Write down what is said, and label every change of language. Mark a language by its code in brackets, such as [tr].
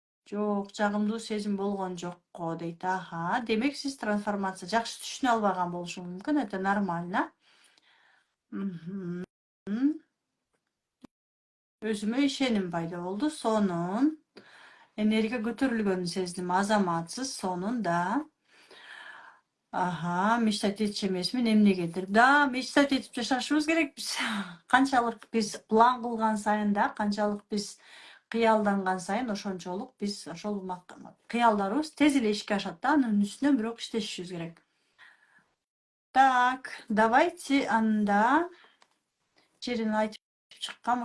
[ky] Жок, жагымдуу сезим болгон жокко дейт. Демек сиз трансформация жакшы түшүнө албаган болушуңуз мүмкүн. [ru] Это нормально. [ky] Өзүмө ишеним пайда болду. Сонун. Энергия көтөрүлгөнүн сездим. Азаматсыз. Сонун, да. Мечтать этчү эмесмин, эмнегедир. Да, мечтать этип жашашыбыз керек биз. Канчалык биз план кылган сайын да, канчалык биз кыялданган сайын ошончолук биз ошол кыялдарыбыз тез эле ишке ашат да. Анын үстүнө бирок иштешибиз керек. [ru] Так, давайте [ky] анда жерин айтып чыккам.